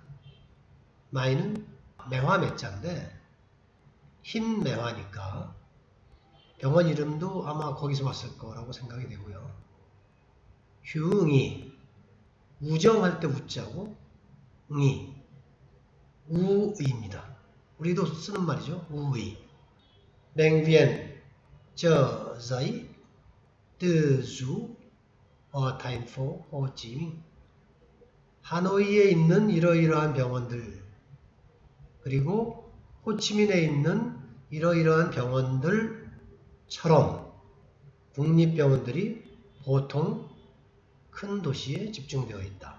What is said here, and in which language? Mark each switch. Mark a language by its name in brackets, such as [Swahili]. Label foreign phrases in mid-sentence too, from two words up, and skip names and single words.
[Korean] 마이는 매화 매자인데 흰 매화니까 병원 이름도 아마 거기서 왔을 거라고 생각이 되고요. 휴응이 우정할 때 우자고 응이 우의입니다. 우리도 쓰는 말이죠. 우의. [Vietnamese] bệnh viện Chợ Giấy, Từ Dũ ở thành phố Hồ Chí Minh. [Korean] 하노이에 있는 이러이러한 병원들, 그리고 호치민에 있는 이러이러한 병원들처럼 국립병원들이 보통 큰 도시에 집중되어 있다.